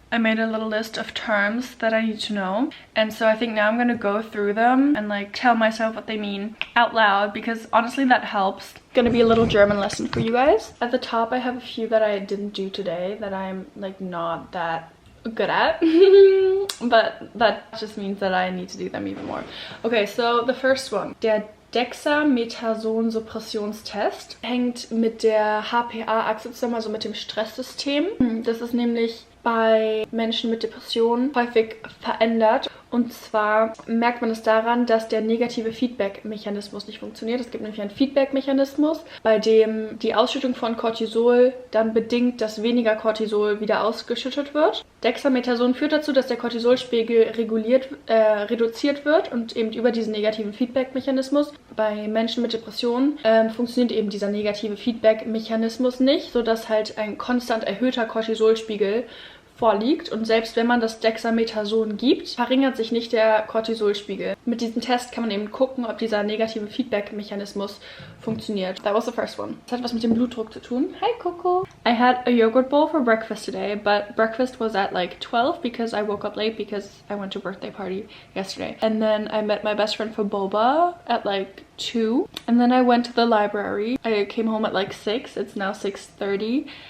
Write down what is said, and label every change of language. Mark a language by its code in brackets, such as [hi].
[en] I made a little list of terms that I need to know, and so I think now I'm gonna go through them and like tell myself what they mean out loud, because honestly that helps. Gonna be a little German lesson for you guys. At the top I have a few that I didn't do today that I'm like not that good at but that just means that I need to do them even more. Okay, so the first one, [de] der Dexamethason-Suppressionstest hängt mit der HPA-Achse zusammen, also mit dem Stresssystem. Das ist nämlich bei Menschen mit Depressionen häufig verändert. Und zwar merkt man es daran, dass der negative Feedback-Mechanismus nicht funktioniert. Es gibt nämlich einen Feedback-Mechanismus, bei dem die Ausschüttung von Cortisol dann bedingt, dass weniger Cortisol wieder ausgeschüttet wird. Dexamethason führt dazu, dass der Cortisolspiegel reduziert wird und eben über diesen negativen Feedback-Mechanismus. Bei Menschen mit Depressionen funktioniert eben dieser negative Feedback-Mechanismus nicht, sodass halt ein konstant erhöhter Cortisolspiegel vorliegt, und selbst wenn man das Dexamethason gibt, verringert sich nicht der Cortisolspiegel. Mit diesem Test kann man eben gucken, ob dieser negative Feedback-Mechanismus funktioniert. [en] That was the first one. [de] Das hat was mit dem Blutdruck zu tun. [en] Hi Coco! I had a yogurt bowl for breakfast today, but breakfast was at like 12 because I woke up late because I went to a birthday party yesterday. And then I met my best friend for boba at like 2. And then I went to the library. I came home at like 6. It's now 6:30.